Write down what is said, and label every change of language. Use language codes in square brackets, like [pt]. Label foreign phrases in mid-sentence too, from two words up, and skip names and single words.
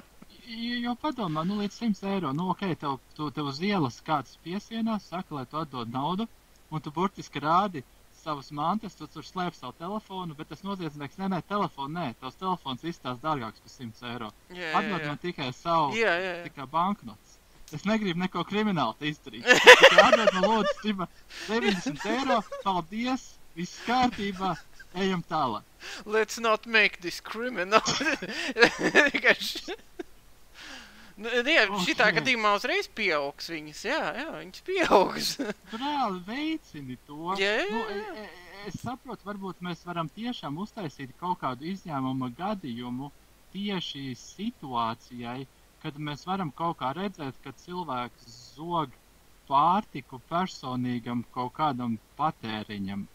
[lv] Jo padomā, līdz 100 eiro, ok, tev uz ielas kāds piesienās, saka, lai tu atdod naudu, un tu burtiski rādi savas mantas, tu tur slēp savu telefonu, bet tas noziedznieks, telefonu, tavs telefons izstās dārgāks par 100 eiro. Atdod man tikai savu, tikai banknotes. Es negribu neko kriminālu izdarīt. Tikai atdod man lūdzu 90 eiro, paldies, viss kārtībā, ejam tālāk. [en] Let's not make this criminal. [lv] Šitā gadījumā uzreiz pieaugs viņas, viņas pieaugs. Tu reāli veicini to. Es saprotu, varbūt mēs varam tiešām uztaisīt kaut kādu izņēmumu gadījumu tieši situācijai, kad mēs varam kaut kā redzēt, ka cilvēks zog pārtiku personīgam kaut kādam patēriņam.